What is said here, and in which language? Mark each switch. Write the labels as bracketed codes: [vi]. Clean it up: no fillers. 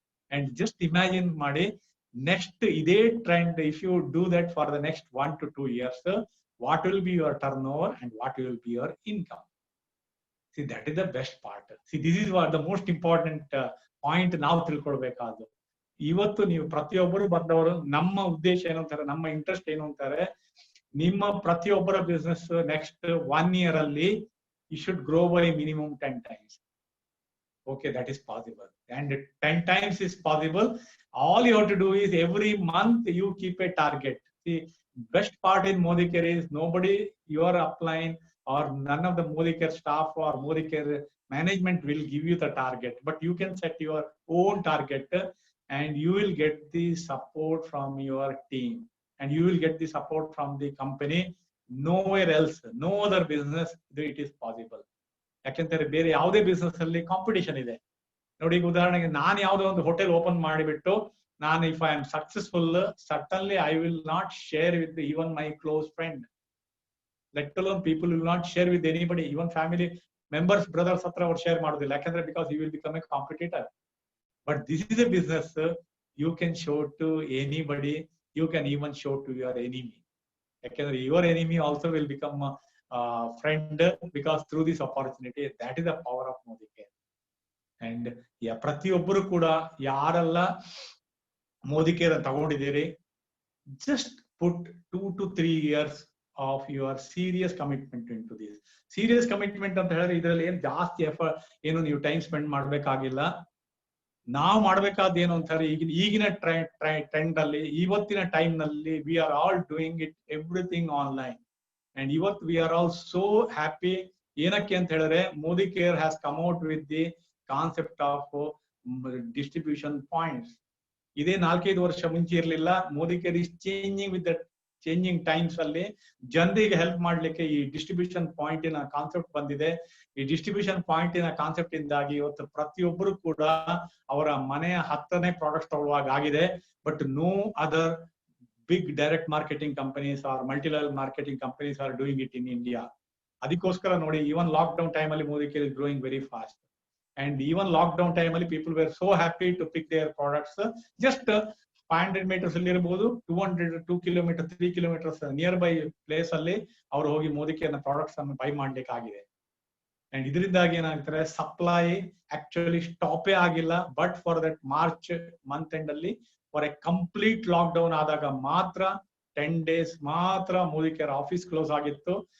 [en] And just imagine ಮಾಡಿ, next ಇದೇ trend, if you do that for the next 1 to 2 years, what will be your turnover and what will be your income? See, that is the best part. See, this is what the most important point [kn] ನಾವು ತಿಳ್ಕೊಳ್ಬೇಕಾದ್ರು. ಇವತ್ತು ನೀವು ಪ್ರತಿಯೊಬ್ಬರು ಬಂದವರು, ನಮ್ಮ ಉದ್ದೇಶ ಏನು ಅಂತಾರೆ, ನಮ್ಮ ಇಂಟ್ರೆಸ್ಟ್ ಏನು ಅಂತಾರೆ, ನಿಮ್ಮ ಪ್ರತಿಯೊಬ್ಬರ ಬಿಸ್ನೆಸ್ ನೆಕ್ಸ್ಟ್ 1 year ಅಲ್ಲಿ [en] you should grow by minimum 10 times. Okay, that is possible, and 10 times is possible. All you have to do is every month you keep a target. See, best part in Modicare is nobody, your upline or none of the Modicare staff or Modicare management will give you the target, but you can set your own target and you will get the support from your team, and you will get the support from the company. Nowhere else, no other business it is possible. [kn] ಯಾಕೆಂದ್ರೆ ಬೇರೆ ಯಾವುದೇ business ಅಲ್ಲಿ competition ಇದೆ ನೋಡಿ. ಈಗ ಉದಾಹರಣೆಗೆ ನಾನು ಯಾವುದೋ ಒಂದು ಹೋಟೆಲ್ ಓಪನ್ ಮಾಡಿಬಿಟ್ಟು, ನಾನು [en] If I am successful, suddenly I will not share with even my close friend. Let alone people will not share with anybody, even family members brothers [kn] ಹತ್ರ ಅವ್ರು ಶೇರ್ ಮಾಡೋದಿಲ್ಲ, ಯಾಕಂದ್ರೆ [en] Because you will become a competitor. But this is a business, you can show to anybody, you can even show to your enemy, ಯಾಕಂದ್ರೆ your enemy also will become friend because through this opportunity. That is the power of Modi care. And [kn] ಪ್ರತಿಯೊಬ್ಬರು ಕೂಡ ಯಾರೆಲ್ಲ Modi care ತಗೊಂಡಿದ್ದೀರಿ, [en] just put 2 to 3 years of your serious commitment into this. [kn] Serious commitment ಅಂತ ಹೇಳಿದ್ರೆ ಇದರಲ್ಲಿ ಏನ್ ಜಾಸ್ತಿ effort ಏನು ನೀವು ಟೈಮ್ ಸ್ಪೆಂಡ್ ಮಾಡ್ಬೇಕಾಗಿಲ್ಲ. ನಾವು ಮಾಡ್ಬೇಕಾದ ಏನು ಅಂತಾರೆ, ಈಗಿನ ಟ್ರೆಂಡ್ ಅಲ್ಲಿ ಇವತ್ತಿನ ಟೈಮ್ ನಲ್ಲಿ [en] We are all doing it everything online. And ಇವತ್ತು we are all so happy. [kn] ಏನಕ್ಕೆ ಅಂತ ಹೇಳಿದ್ರೆ [en] Modicare has come out with the concept of distribution points. [kn] ಇದೇ 4-5 ವರ್ಷ ಮುಂಚೆ ಇರಲಿಲ್ಲ. Modi care [en] is changing with the changing times [kn] ಅಲ್ಲಿ ಜನರಿಗೆ ಹೆಲ್ಪ್ ಮಾಡ್ಲಿಕ್ಕೆ ಈ ಡಿಸ್ಟ್ರಿಬ್ಯೂಷನ್ ಪಾಯಿಂಟಿನ ಕಾನ್ಸೆಪ್ಟ್ ಬಂದಿದೆ. ಈ ಡಿಸ್ಟ್ರಿಬ್ಯೂಷನ್ ಪಾಯಿಂಟಿನ ಕಾನ್ಸೆಪ್ಟ್ ಇಂದಾಗಿ ಇವತ್ತು ಪ್ರತಿಯೊಬ್ಬರು ಕೂಡ ಅವರ ಮನೆಯ ಹತ್ತನೇ ಪ್ರಾಡಕ್ಟ್ ತಗೊಳ್ಳುವಾಗ ಆಗಿದೆ. [en] But no other big direct marketing companies are multi level marketing companies are doing it in India. [kn] ಅದಕ್ಕೋಸ್ಕರ ನೋಡಿ, [en] Even lockdown time ಅಲ್ಲಿ Modicare is growing very fast. And even lockdown time ಅಲ್ಲಿ people were so happy to pick their products. [kn] Just 500 meters ಅಲ್ಲಿ ಇರಬಹುದು, 2 kilometers 3 kilometers near by place ಅಲ್ಲಿ ಅವ್ರು ಹೋಗಿ Modi ಕೇರ್ನ products ಅನ್ನು ಬೈ ಮಾಡ್ಲಿಕ್ಕೆ ಆಗಿದೆ. ಅಂಡ್ ಇದರಿಂದಾಗಿ ಏನಾಗ್ತಾರೆ, ಸಪ್ಲೈ ಆಕ್ಚುಲಿ ಸ್ಟಾಪೇ ಆಗಿಲ್ಲ. But for that March month end ಅಲ್ಲಿ for A complete lock down ಆದಾಗ ಮಾತ್ರ 10 days ಮಾತ್ರ ಮೋದಿ ಕೇರ್ ಆಫೀಸ್ ಕ್ಲೋಸ್ ಆಗಿತ್ತು.